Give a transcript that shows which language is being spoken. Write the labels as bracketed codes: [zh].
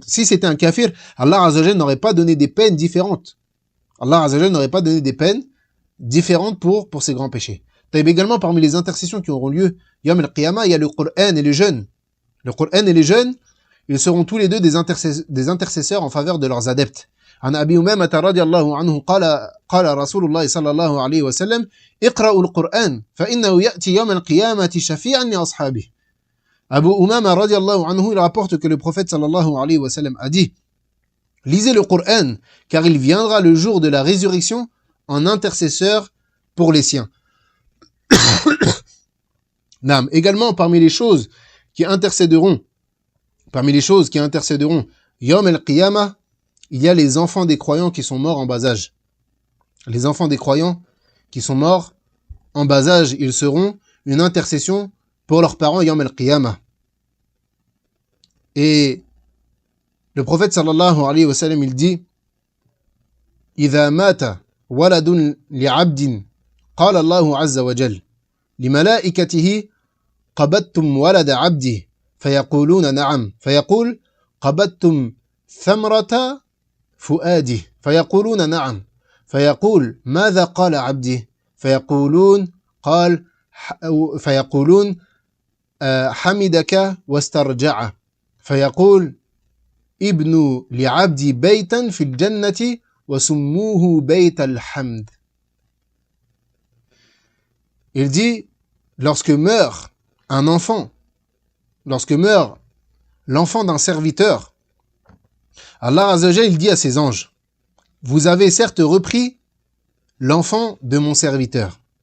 [fr] Si c'était un kafir, Allah Azza wa Jalla n'aurait pas donné des peines différentes. Allah Azza wa Jalla n'aurait pas donné des peines différentes pour ces grands péchés. T'as également parmi les intercessions qui auront lieu Yom al-Qiyamah, il y a le Qur'an et les jeunes. Le Qur'an et les jeunes, ils seront tous les deux des intercesseurs en faveur de leurs adeptes. [ar] عن أبي أمامة رضي الله عنه قال رسول الله صلى الله عليه وسلم اقرأوا القرآن فإنه يأتي يوم القيامة شفيعا لأصحابه. [fr] Abu Umama radiallahu anhu, il rapporte que le prophète sallallahu alayhi wa sallam a dit lisez le Qur'an car il viendra le jour de la résurrection en intercesseur pour les siens. Naam. Également parmi les choses qui intercéderont Yom al-Qiyamah, il y a les enfants des croyants qui sont morts en bas âge. Les enfants des croyants qui sont morts en bas âge, ils seront une intercession pour leurs parents Yawm al-Qiyamah. Et le prophète sallallahu alayhi wa sallam, il dit [ar] إذا مات ولد لعبد قال الله عز وجل لملائكته قبضتم ولد عبده فيقولون نعم فيقول قبضتم ثمرة فؤاده فيقولون نعم فيقول ماذا قال عبدي فيقولون حمدك واسترجع فيقول ابن لعبدي بيتا في الجنة وسموه بيت الحمد. [fr] Il dit, lorsque meurt un enfant, lorsque meurt l'enfant d'un serviteur, Allah Azza wa Jalla, il dit à ses anges, vous avez certes repris l'enfant de mon serviteur.